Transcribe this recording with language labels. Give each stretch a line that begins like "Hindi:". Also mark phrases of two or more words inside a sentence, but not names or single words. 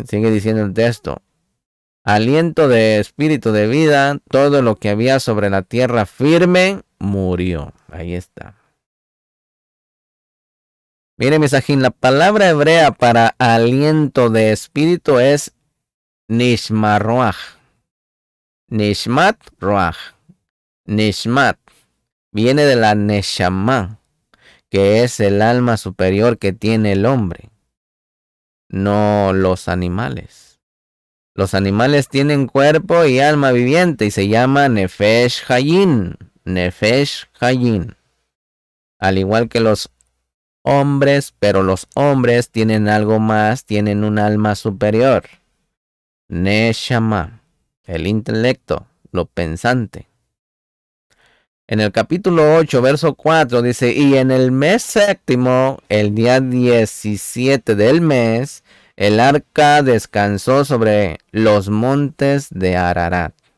Spanish: Sigue diciendo el texto: aliento de espíritu de vida, todo lo que había sobre la tierra firme murió. Ahí está. Mire, misajín, la palabra hebrea para aliento de espíritu es nishmaruach.
Hebrew: נשמת רוח.
Spanish: Nishmat viene de la neshama, que es el alma superior que tiene el hombre, no los animales. Los animales tienen cuerpo y alma viviente y se llama
Hebrew: נפש חיה. נפש חיה.
Spanish: Al igual que los hombres, pero los hombres tienen algo más, tienen un alma superior. Neshama, el intelecto, lo pensante. En el capítulo 8, verso 4 dice: y en el mes séptimo, el día 17 del mes, el arca descansó sobre los montes de Ararat.